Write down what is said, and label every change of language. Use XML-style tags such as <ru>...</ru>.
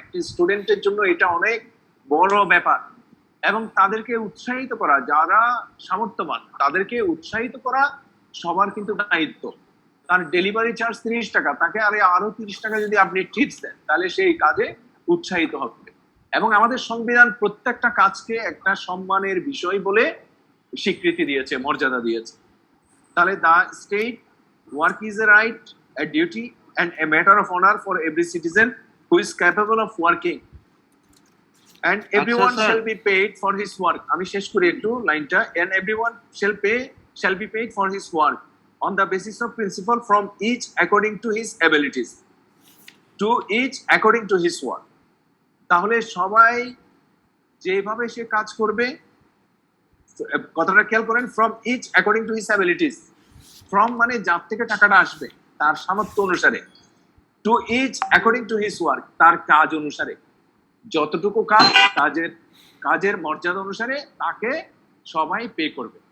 <bn>একটি স্টুডেন্টের জন্য এটা অনেক বড় ব্যাপার। এবং তাদেরকে উৎসাহিত করা, যারা সামর্থ্যবান তাদেরকে উৎসাহিত করা সবার কিন্তু দায়িত্ব। তার ডেলিভারি চার্জ 30 টাকা, তাকে আরো 30 টাকা যদি আপনি টিপস দেন তাহলে সেই কাজে উৎসাহিত হবে। এবং আমাদের সংবিধান প্রত্যেকটা কাজকে একটা সম্মানের বিষয় বলে স্বীকৃতি দিয়েছে, মর্যাদা দিয়েছে।</bn> <en>তাহলে the state work is a right, a duty and a matter of honor for every citizen who is capable of working, and everyone sir. shall be paid for his work.</en> <bn>আমি শেষ করি একটু লাইনটা।</bn> <en>and everyone shall be paid for his work on the basis of principle from each according to his abilities, to each according to his work.</en> <bn>তাহলে সবাই যেভাবে সে কাজ করবে, কথাটা খেয়াল করেন,</bn> <en>from each according to his abilities,</en> <bn>from মানে যার থেকে টাকাটা আসবে তার সামর্থ্য অনুসারে,</bn> <en>to each according to his work</en> <bn>তার কাজ অনুসারে, যতটুকু কাজের মর্যাদা অনুসারে তাকে সবাই পে করবে।</bn>